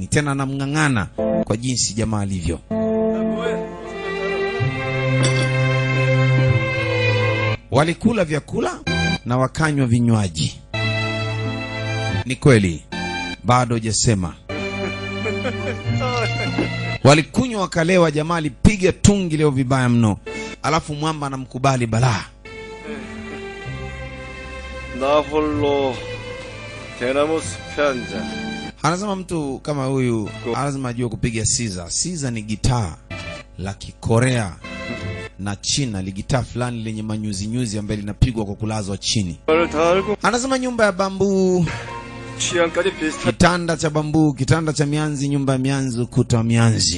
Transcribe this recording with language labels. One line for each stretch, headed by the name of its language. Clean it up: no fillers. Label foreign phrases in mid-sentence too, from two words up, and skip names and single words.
Swahili: Tena anamng'ang'ana kwa jinsi jamaa alivyo. Walikula vyakula na wakanywa vinywaji. Ni kweli, bado hujasema. Walikunywa wakalewa, jamaa alipiga tungi leo vibaya mno. Alafu mwamba anamkubali balaa.
Korean: 나홀로 대나무 숲에 앉아.
Swahili: Anasema mtu kama huyu lazima ajue kupiga siza. Siza ni gitaa la Kikorea na China, li gitaa fulani lenye manyuzi nyuzi ambaye linapigwa kwa kulazwa chini. Anasema nyumba ya bambu, kitanda cha bambu, kitanda cha mianzi, nyumba ya mianzi, ukuta wa mianzi.